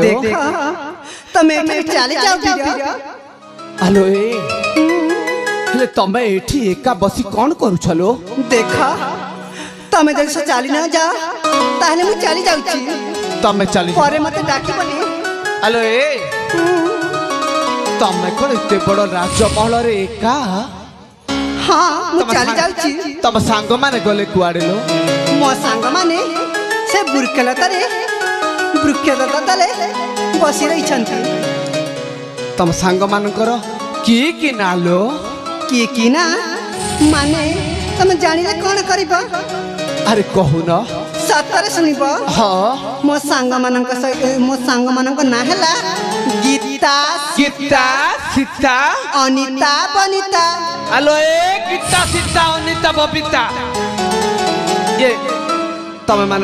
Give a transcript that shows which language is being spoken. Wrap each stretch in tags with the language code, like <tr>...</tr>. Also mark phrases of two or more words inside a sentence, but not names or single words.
<or>ଦେଖା ତମେ ଏଠି ଚଲେ ଯାଅ ବୀରା ହେଲୋ ଏ ହେଲେ ତମେ ଏଠି ଏକା ବସି କଣ କରୁ ଛଲୋ ଦେଖା ତମେ ଜବ ସେ ଚାଲି ନା ଯା ତାହଲେ ମୁଁ ଚାଲି ଯାଉଚି ତମେ ଚାଲି ପରେ ମତେ ଡାକି ବୋଲି ହେଲୋ ଏ ତମେ କଣ ଏତେ ବଡ଼ ରାଜମହଲ ରେ ଏକା ହଁ ମୁଁ ଚାଲି ଯାଉଚି ତମ ସାଙ୍ଗ ମାନେ ଗଲେ କୁଆଡ଼େ ଲୋ ମୋ ସାଙ୍ଗ ମାନେ ସେ ବୁରକେଲତା ରେ ବୁରକେଲତା ତଳେ ବସି ରହି ଛନ୍ତି ତମ ସାଙ୍ଗ ମାନଙ୍କର କି ନାଁ ଲୋ କି ନା ମାନେ ତମେ ଜାଣିଲେ କଣ କରବା ଅରେ କହୁ ନ ସତରେ ଶୁଣିବ हां ମୋ ସାଙ୍ଗ ମାନଙ୍କ ନାଁ ହେଲା ଗୀତା गीता सीता अनिता बनिता ହେଲୋ ଏ ଗୀତା ସୀତା ଅନିତା ବବିତା ଯେ ତମେ ମାନେ</or>